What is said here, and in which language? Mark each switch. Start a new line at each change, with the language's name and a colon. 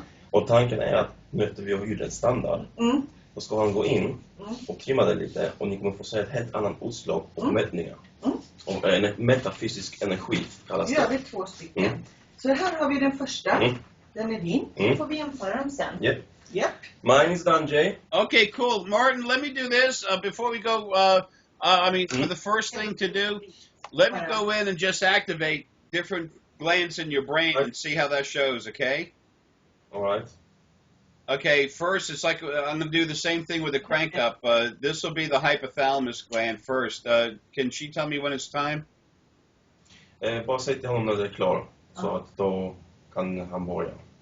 Swedish: Och tanken är att nu efter vi har gjort en standard, då ska han gå in och trimma det lite och ni kommer få se ett helt annat utslag på mätningar. Och en metafysisk energi kallas det. Ja, det är 2 stycken. Så här har vi den första. Den är din. Så får vi jämföra dem sen.
English: Yep. Mine is done, Jay. Okay, cool. Martin, let me do this before we go. For the first thing to do, let me go in and just activate different glands in your brain and see how that shows, okay? All right. Okay, first, it's like I'm going to do the same thing with the crank up. This will be the hypothalamus gland first. Can she tell me when it's time?
Swedish: Bara säg till honom när det är klar, så att då kan han börja.